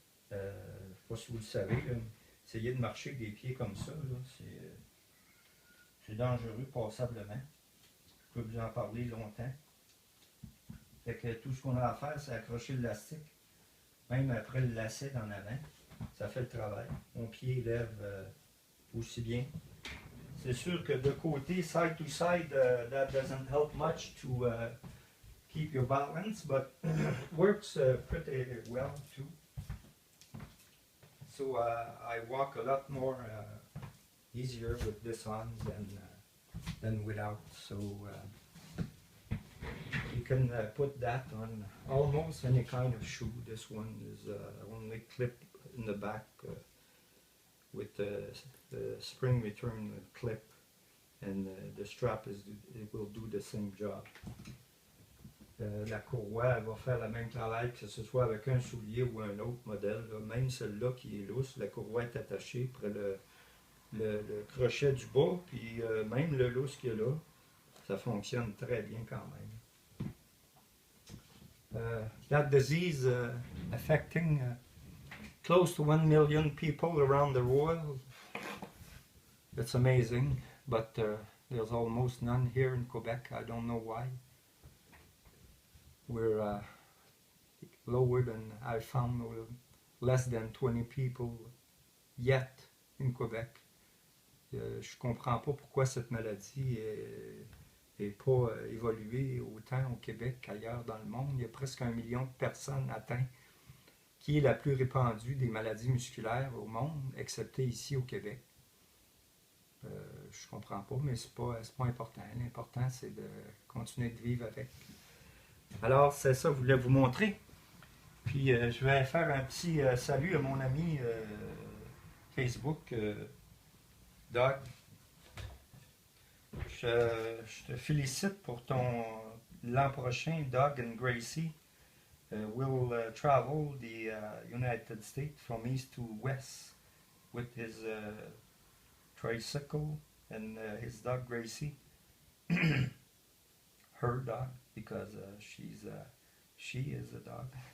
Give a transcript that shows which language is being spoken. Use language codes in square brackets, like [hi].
[fr] Je ne sais pas si vous le savez, là, essayez de marcher avec des pieds comme ça, c'est dangereux passablement. Je peux vous en parler longtemps. Fait que tout ce qu'on a à faire, c'est accrocher l'élastique. Même après le lacet en avant, ça fait le travail. Mon pied lève aussi bien. C'est sûr que de côté, [en] side to side, that doesn't help much to keep your balance, but works pretty well too. So I walk a lot more easier with this on than without. So you can put that on almost any kind of shoe. This one is only clip in the back with the spring return clip, and the strap it will do the same job. [fr] La courroie elle va faire le même travail que ce soit avec un soulier ou un autre modèle. Là. Même celle-là qui est lousse, la courroie est attachée près le crochet du bas, puis même le lousse qu'il y a là, ça fonctionne très bien quand même. [en] That disease affecting close to 1 million people around the world. It's amazing, but there's almost none here in Quebec. I don't know why. We're lower than, I found less than 20 people yet in Quebec. [fr] Je comprends pas pourquoi cette maladie n'est pas évoluée autant au Québec qu'ailleurs dans le monde. Il y a presque 1 million de personnes atteintes, qui est la plus répandue des maladies musculaires au monde, excepté ici au Québec. Je comprends pas, mais c'est pas important. L'important, c'est de continuer de vivre avec. Alors, c'est ça que je voulais vous montrer. Puis je vais faire un petit salut à mon ami Facebook, Doug. Je te félicite pour ton l'an prochain, Doug and Gracie. [en] Will travel the United States from east to west with his tricycle and his dog Gracie, her dog, because she is a dog.